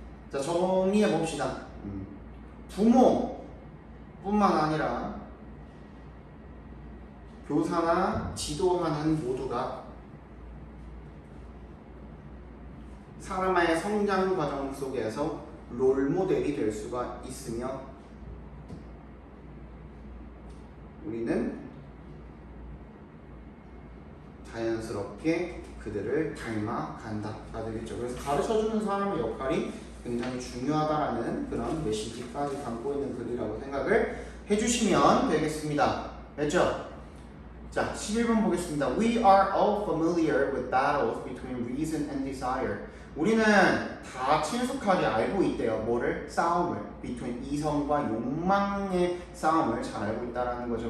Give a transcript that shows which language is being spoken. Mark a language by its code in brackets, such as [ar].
[ko] 자, 정리해 봅시다. 부모뿐만 아니라 교사나 지도하는 모두가 사람의 성장 과정 속에서 롤모델이 될 수가 있으며 우리는 자연스럽게 그들을 닮아간다가 되겠죠. 그래서 가르쳐주는 사람의 역할이 굉장히 중요하다라는 그런 메시지까지 담고 있는 글이라고 생각을 해주시면 되겠습니다. 됐죠? 자, 11번 보겠습니다. [en] We are all familiar with battles between reason and desire. [ko] 우리는 다 친숙하게 알고 있대요. 뭐를? 싸움을. between 이성과 욕망의 싸움을 잘 알고 있다라는 거죠.